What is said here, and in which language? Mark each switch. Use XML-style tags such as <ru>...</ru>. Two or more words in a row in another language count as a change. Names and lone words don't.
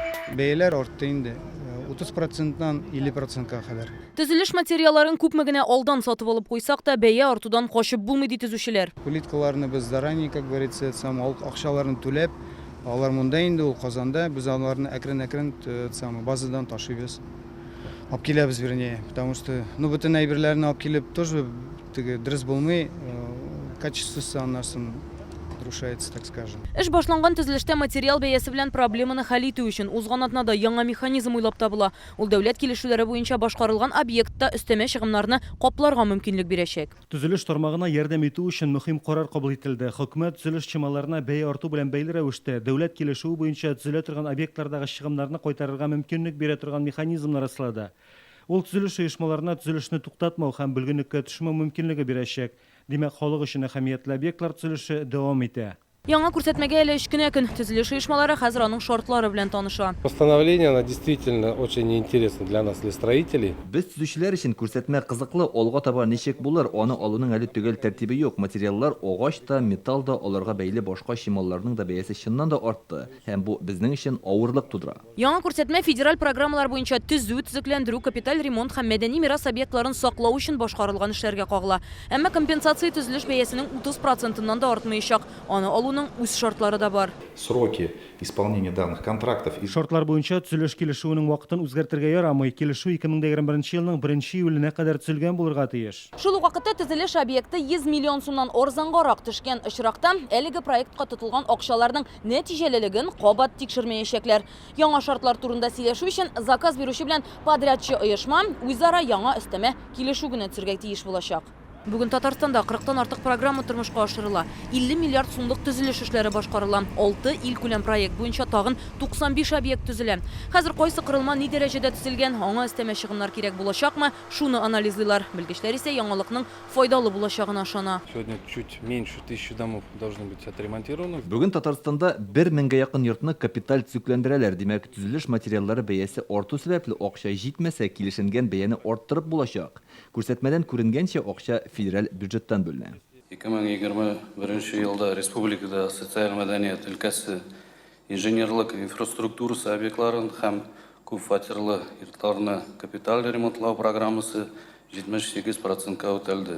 <tt>Бәяләр артты инде. 30%-нан 50%-ка кадәр. Төзелеш материалларын күпме генә алдан сатып алып куйсак та, бәя артудан качып булмый ди төзүчеләр. Плиткаларны без</tt> <ru>заранее, как говорится,</ru> <tt>акчаларын түләп, алар монда инде ул Казанда, біз аларны әкрен-әкрен базадан ташыйбыз. Алып киләбез,</tt> <ru>вернее, потому что</ru> <tt>бөтен әйберләрне алып килеп тоже дөрес булмый, качествосы аннан нарушается,</tt> <ru>так скажем.</ru> <tt>Эш башланган төзелештә материал бәясе белән проблеманы хәл итү өчен узган атнада яңа механизм уйлап табыла. Ул дәүләт килешүләре буенча башкарылган объектта өстәмә чыгымнарны капларга мөмкинлек бирәчәк. Төзелеш тармагына ярдәм итү өчен мөһим карар кабул ителде. Хөкүмәт төзелеш чималарына бәя арту белән бәйле рәвештә дәүләт килешүе буенча төзелә торган объектлардагы чыгымнарны кайтарырга мөмкинлек бирә торган механизмнар ясады. Ул төзелеш оешмаларына төзелешне туктатмау һәм бүлгенлеккә төшмәү мөмкинлеге бирәчәк. Димәк, халык өчен әһәмиятле объектлар төзелеше дәвам итә. Яңа күрсәтмәгә әле 3 кенә көн төзелеш оешмалары хәзер аның шартлары белән таныша.</tt> <ru>Постановление, оно действительно очень интересно для нас, для строителей.</ru> <tt>Без төзүчеләр өчен күрсәтмә кызыклы, алга таба ничек булыр, аны алуның әле төгәл тәртибе юк. Материаллар агач та, металл да, аларга бәйле башка чималларның да бәясе чыннан да артты. Һәм бу безнең өчен авырлык тудыра. Яңа күрсәтмә федераль программалар буенча төзү, төзекләндерү, капиталь ремонт һәм мәдәни мирас объектларын саклау өчен башкарылган эшләргә кагыла. Әмма компенсация төзелеш бәясенең 30%-нан да артмаячак. Аны алуның үз шартлары да бар.</tt> <ru>Сроки исполнения данных контрактов.</ru> <tt>Шартлар буенча төзелеш килешүенең вакытын үзгәртергә ярамый. Килешү 2021 елның 1 июленә кадәр төзелгән булырга тиеш. Шул ук вакытта төзелеш объекты 100 миллион сумнан арзангарак төшкән очракта әлеге проектка тотылган акчаларның нәтиҗәлелеген кабат тикшермәячәкләр. Яңа шартлар турында сөйләшү өчен заказ бирүче белән подрядчы оешма үзара яңа өстәмә килешү генә төзергә тиеш булачак. Бүген Татарстанда 40-тан артык программа тормышка ашырыла. 50 миллиард сумлык төзелеш эшләре башкарыла. 6 ил күләм проект буенча тагын 95 объект төзелә. Хәзер кайсы кырылма ни дәрәҗәдә төзелгән, аңа өстәмә чыгымнар кирәк булачакмы, шуны анализлыйлар. Белгечләр исә яңалыкның файдалы булачагына ышана.</tt> <ru>Сегодня чуть меньше 1000 домов должны быть отремонтированы.</ru> <tt>Бүген Татарстанда 1000-гә якын йортны капиталь төзекләндерәләр. Димәк, төзелеш материаллары бәясе арту сәбәпле акча җитмәсә, килешенгән бәяне арттырып булачак. Күрсәтмәдән күренгәнчә акча федераль бюджеттан бөлінә. 2021 елда республикада социаль мәдәният өлкәсе инженерлык инфраструктурасы объектларын һәм күп фатирлы йортларны капиталь ремонтлау программасы 78%-ка үтәлде.</tt>